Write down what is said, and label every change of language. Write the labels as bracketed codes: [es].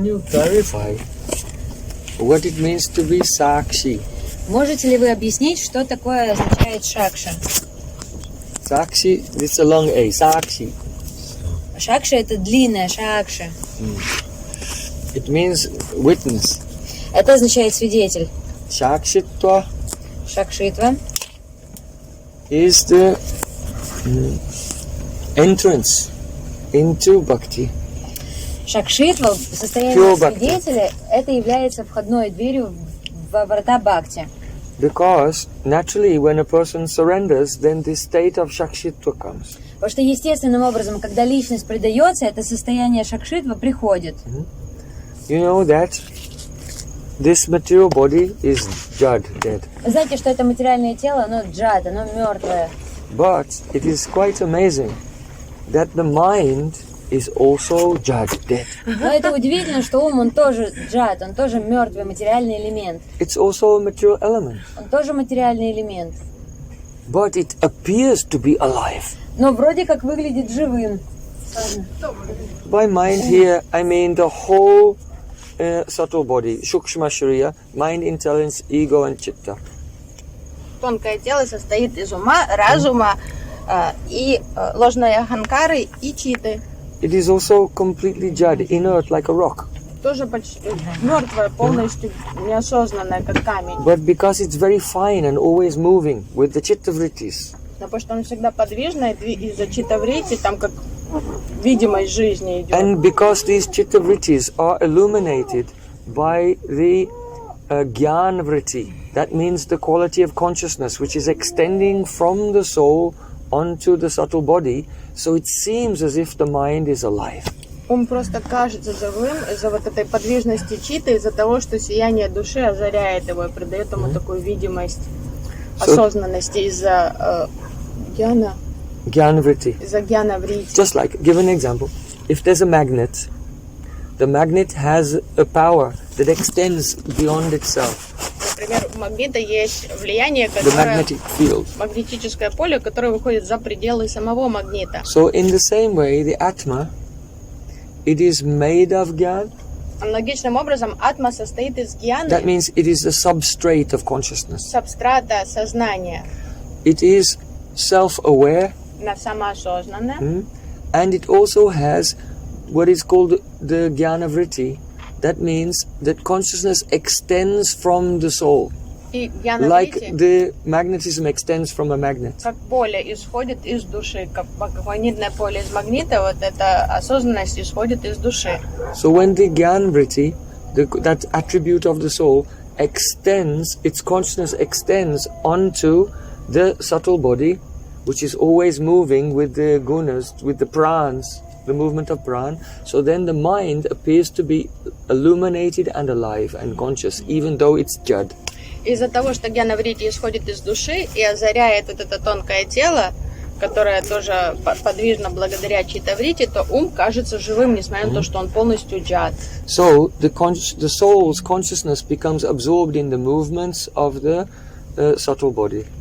[en] clarify what it means to be Sakshi? [ru] Можете ли вы объяснить, что такое означает шакша? [en] Sakshi, it's a long A, Sakshi. [ru] Шакша — это длинная шакша. [en] It means witness. [ru] Это означает свидетель. [en] Sakshitva [ru] Шакшитва [en] is the entrance into bhakti. [ru] Шакшитва, состояние свидетеля, это является входной дверью во врата бхакти. [en] Because naturally when a person surrenders, then this state of Sakshitva comes. [ru] Потому что естественным образом, когда личность предается, это состояние шакшитва приходит. [en] You know that this material body is jad, dead. [ru] Вы знаете, что это материальное тело, оно джад, оно мертвое. [en] But it is quite amazing that the mind is also jad, dead. [ru] Но это удивительно, что ум, он тоже джад, он тоже мертвый материальный элемент. [en] It's also a material element. [ru] Он тоже материальный элемент. [en] But it appears to be alive. [ru] Но вроде как выглядит живым. [en] By mind here, I mean the whole subtle body, Shukshma Shariya, mind, intelligence, ego and chitta. [ru] Тонкое тело состоит из ума, разума и ложной аханкары и читы. [en] It is also completely jad, inert like a rock. [ru] Тоже почти мертвое, полностью неосознанное, как камень. [en] But because it's very fine and always moving with the chitta vrittis. [ru] Но потому что он всегда подвижный, из-за чита-врити там как видимость жизни идет. [en] And because these chitta vrittis are illuminated by the Gyan vritti, that means the quality of consciousness which is extending from the soul onto the subtle body, so it seems as if the mind is alive. [ru] Ум просто кажется живым из-за вот этой подвижности читы, из-за того, что сияние души озаряет его и придает ему такую видимость осознанности из-за гьяна. [en] Gyan vritti. [ru] Из-за гьяна врити. [en] Just like, give an example. If there's a magnet, the magnet has a power that extends beyond itself. [ru] Например, у магнита есть влияние, [en] The [ru] которое [en] magnetic field. [ru] магнетическое поле, которое выходит за пределы самого магнита. [en] So in the same way, the Atma, it is made of Gyan. [ru] Аналогичным образом, атма состоит из гьяны, [en] That means it is the substrate of consciousness. [ru] субстрата сознания, [en] It is self-aware, [ru] самоосознанное. [en] and it also has what is called the Jnana Vritti. That means that consciousness extends from the soul, [ru] И гьяна [en] like [ru] врити, [en] the magnetism extends from a magnet. [ru] как поле исходит из души, как магнитное поле из магнита, вот эта осознанность исходит из души. [en] So when the Jnana Vritti, that attribute of the soul, extends, its consciousness extends onto the subtle body, which is always moving with the gunas, with the prans, the movement of pran. So then the mind appears to be illuminated and alive and conscious, even though it's jad. [ru] Из-за того, что гьяна врити исходит из души и озаряет вот это тонкое тело, которое тоже подвижно благодаря чита-врити, то ум кажется живым, несмотря на то, что он полностью джад. [en] So the soul's consciousness becomes absorbed in the movements of the subtle body.